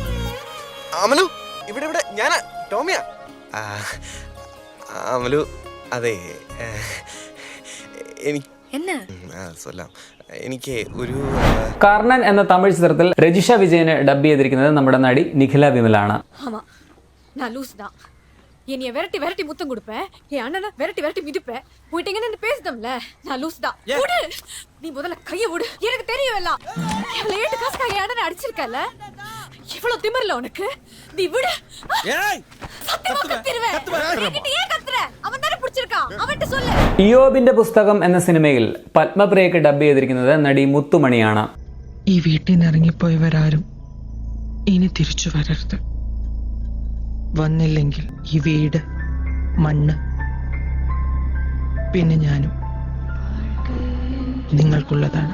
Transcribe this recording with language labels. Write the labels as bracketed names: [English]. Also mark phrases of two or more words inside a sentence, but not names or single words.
[Malayalam] അതെ, എനിക്ക് ഒരു കർണൻ എന്ന തമിഴ് ചിത്രത്തിൽ രജിഷ വിജയന് ഡബ് ചെയ്തിരിക്കുന്നത് നമ്മുടെ നടി നിഖില വിമലാണ്. [Tamil] என்னைய விரட்டி விரட்டி முத்தம் கொடுப்பேன், என் அண்ணனை விரட்டி விரட்டி மிதிப்பேன். போயிட்டீங்கன்னு பேசுதம்ல, நான் லூஸ் தான். விடு, நீ முதல்ல கைய விடு. எனக்கு தெரியும் எல்லாம். இவ்வளவு ஏட்டு காசுக்காக என் அண்ணனை அடிச்சிருக்கல, இவ்வளவு திமிரல உனக்கு. நீ விடு. சத்தியமா கத்திருவேன். என்கிட்ட ஏன் கத்துற? அவன் தானே பிடிச்சிருக்கான், அவன்கிட்ட சொல்லு. [Malayalam] ഇയോബിന്റെ പുസ്തകം എന്ന സിനിമയിൽ പത്മപ്രിയക്ക് ഡബ് ചെയ്തിരിക്കുന്നത് നടി മുത്തുമണിയാണ്. ഈ വീട്ടിൽ നിന്ന് ഇറങ്ങിപ്പോയവരാരും ഇനി തിരിച്ചു വരരുത്. വന്നില്ലെങ്കിൽ ഈ വീട്, മണ്ണ്, പിന്നെ ഞാനും നിങ്ങൾക്കുള്ളതാണ്.